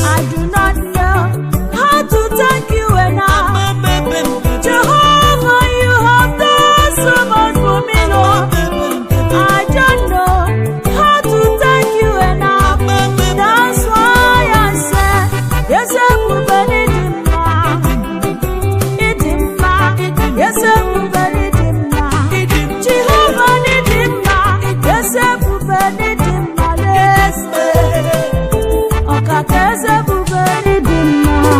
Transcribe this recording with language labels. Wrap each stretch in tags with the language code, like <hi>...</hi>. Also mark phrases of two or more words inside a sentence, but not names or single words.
<en>I do not know how to thank you enough. Jehovah, you have done so much for me, Lord. I don't know how to thank you enough. That's why I said, "Yes, I will believe in God."</en> <ig>Ị dị mma, ezi ebube, ị dị mma. Jehova, ị dị mma, ezi ebube, ị dị mma, ezi. Ọkaka eze ebube, ị dị mma.</ig>